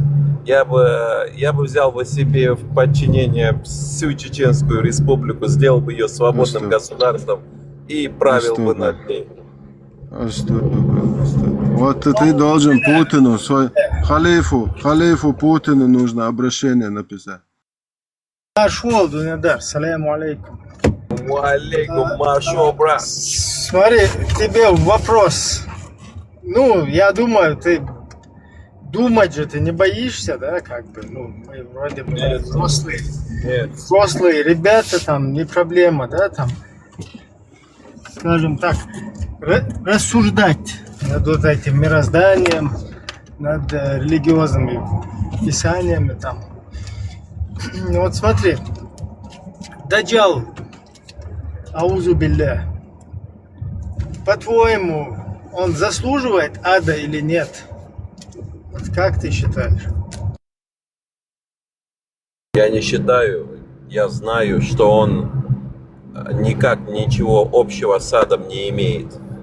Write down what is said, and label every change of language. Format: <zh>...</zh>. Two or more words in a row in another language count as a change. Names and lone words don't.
<ru>Я бы взял бы себе в подчинение всю Чеченскую республику, сделал бы ее свободным государством и правил бы над ней. Вот ты должен Путину, халифу Путину нужно обращение написать. Маршал, Дунадар,</ru> <ar>السلام عليكم.</ar> <ru>Алейкум, маршал, брат. Смотри, тебе вопрос. Ну, я думаю, ты думать же ты не боишься, да, как бы, ну, мы вроде бы взрослые. Взрослые ребята, там, не проблема, да, там, скажем так, рассуждать над вот этим мирозданием, над религиозными писаниями, там. Вот смотри, Даджал,</ru> <ar>أعوذ بالله,</ar> <ru>по-твоему, он заслуживает ада или нет? Вот как ты считаешь? Я не считаю, я знаю, что он никак ничего общего с адом не имеет.</ru>